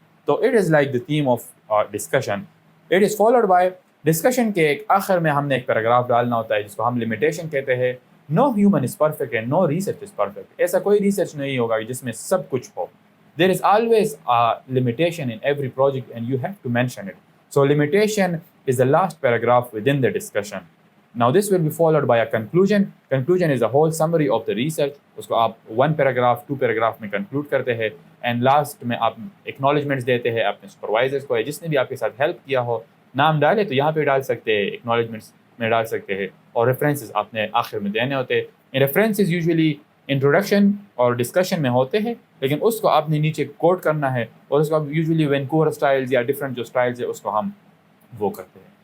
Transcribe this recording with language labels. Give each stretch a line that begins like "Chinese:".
Hindi: तो
English: It is like the theme of discussion. It is followed by discussion
Hindi: के एक आखिर में हमने एक पैराग्राफ डालना होता है जिसको हम लिमिटेशन कहते हैं.
English: no human is perfect
Hindi: and know research is perfect. ऐसा कोई रिसर्च नहीं होगा जिसमें सब कुछ हो.
English: There is always a limitation in every project and you have to mention it. So limitation is the last paragraph within the discussion. Now this will be followed by a conclusion. Conclusion is the whole summary of the research.
Hindi: उसको आप 1 paragraph 2 paragraph में conclude करते हैं, and last में आप acknowledgements देते हैं अपने supervisors को, जिसने भी आपके साथ help किया हो. नाम डाले तो यहाँ पे डाल सकते हैं, acknowledgements में डाल सकते हैं, और references आपने आखिर में देने होते हैं. references usually इंट्रोडक्शन और डिस्कशन में होते हैं, लेकिन उसको आपने नीचे कोट करना है, और उसको आप यूजुअली वैंकूवर स्टाइल्स या डिफरेंट जो स्टाइल्स है उसको हम वो करते हैं.